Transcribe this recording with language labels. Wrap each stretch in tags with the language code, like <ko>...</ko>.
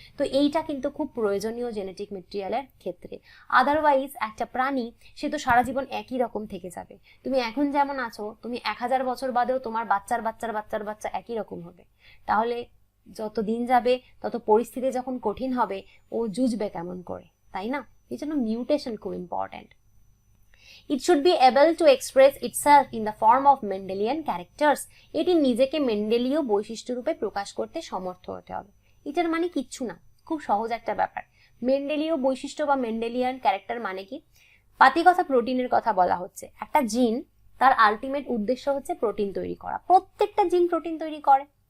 <bn>তো এইটা কিন্তু খুব প্রয়োজনীয় জেনেটিক ম্যাটেরিয়ালের ক্ষেত্রে। আদারওয়াইজ একটা প্রাণী, সে তো সারা জীবন একই রকম থেকে যাবে। তুমি এখন যেমন আছো, তুমি 1000 বছর বাদেও তোমার বাচ্চার বাচ্চার বাচ্চার বাচ্চা একই রকম হবে। তাহলে যত দিন যাবে তত পরিস্থিতি যখন কঠিন হবে, ও জুঝবে কেমন করে, তাই না? এই জন্য মিউটেশন খুব important.</bn> <en>It should be able to express itself in the form of Mendelian characters.</en> <bn>এটি নিজেকে মেন্ডেলীয় বৈশিষ্ট্য রূপে প্রকাশ করতে সমর্থ হতে হবে। এটার মানে কিচ্ছু না, খুব সহজ একটা ব্যাপার। মেন্ডেলীয় বৈশিষ্ট্য বা মেন্ডেলিয়ান ক্যারেক্টার মানে কি? পাতিকথা প্রোটিনের কথা বলা হচ্ছে। একটা জিন, তার আলটিমেট উদ্দেশ্য হচ্ছে প্রোটিন তৈরি করা। প্রত্যেকটা জিন প্রোটিন তৈরি করে।</bn>